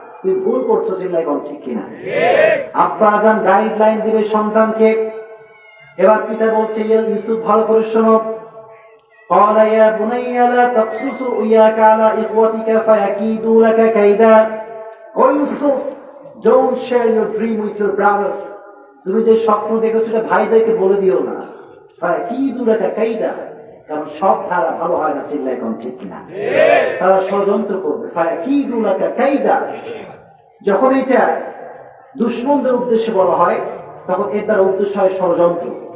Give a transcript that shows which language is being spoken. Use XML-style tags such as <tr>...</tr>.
<bn>তুই ভুল করছো, চিল্লাই কোন ঠিক কিনা? আব্বাজান গাইডলাইন দিবে সন্তানকে। এবার পিতা বলছে, ইউসুফ ভালো করে শোনো।</bn> <ar>قال يا بني لا تقصص رؤياك على إخوتك فيكيدوا لك كيدا। ও ইউসুফ,</ar> <en>Don't share your dream with your brothers.</en> <bn>তুমি যে স্বপ্ন দেখেছো এটা ভাইদেরকে বলে দিও না।</bn> <ar>ফায়াকিদুলাকা কাইদা,</ar> <bn>কারণ সব ভাড়া ভালো হয় না, চিল্লায় কোন ঠিক কিনা? তারা ষড়যন্ত্র করবে।</bn> <ar>ফায়াকিদুলাকা কাইদা,</ar> <bn>যখন এটা দুশমনদের উদ্দেশ্যে বলা হয় তখন এর দ্বারা উদ্দেশ্য হয় ষড়যন্ত্র।</bn>